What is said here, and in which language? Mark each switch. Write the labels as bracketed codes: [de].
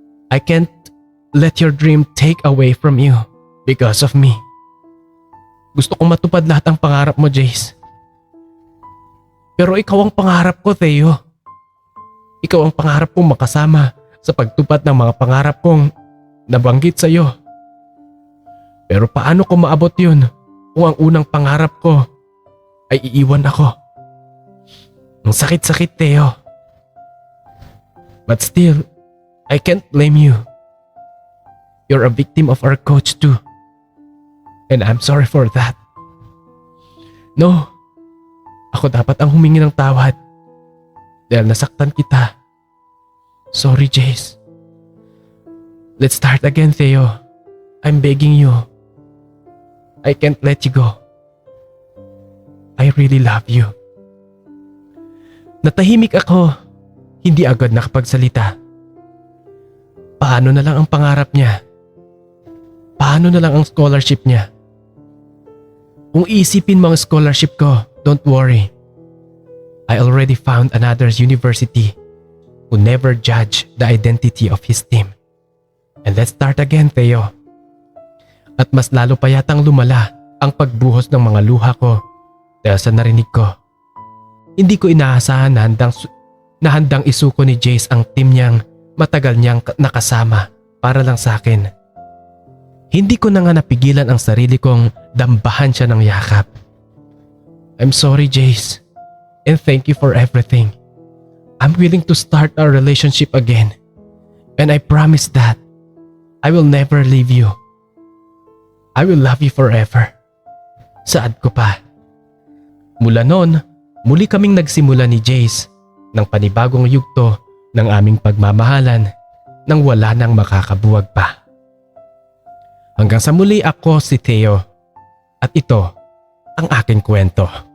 [en] I can't let your dream take away from you because of me. [tl] Gusto kong matupad lahat ng pangarap mo, Jace. Pero ikaw ang pangarap ko, Theo. Ikaw ang pangarap kong makasama sa pagtupad ng mga pangarap kong nabanggit sa iyo. Pero paano ko maabot yun kung ang unang pangarap ko ay iiwan ako? Ang sakit-sakit, Theo. [en] But still, I can't blame you. You're a victim of our coach too. And I'm sorry for that. [tl] No, ako dapat ang humingi ng tawad dahil nasaktan kita. [en] Sorry, Jace. Let's start again, Theo. I'm begging you. I can't let you go. I really love you. [tl] Natahimik ako, hindi agad nakapagsalita. Paano na lang ang pangarap niya? Paano na lang ang scholarship niya? Kung iisipin mo ang scholarship ko, [en] don't worry. I already found another university who never judge the identity of his team. And let's start again, Theo. [tl] At mas lalo pa yatang lumala ang pagbuhos ng mga luha ko dahil sa narinig ko. Hindi ko inaasahan na handang isuko ni Jace ang team niyang matagal niyang nakasama para lang sa akin. Hindi ko na nga napigilan ang sarili kong dambahan siya ng yakap. [en] I'm sorry, Jace, and thank you for everything. I'm willing to start our relationship again, and I promise that I will never leave you. I will love you forever. [tl] Saad ko pa. Mula noon, muli kaming nagsimula ni Jace ng panibagong yugto ng aming pagmamahalan nang wala nang makakabuwag pa. Hanggang sa muli, ako si Theo at ito ang aking kwento.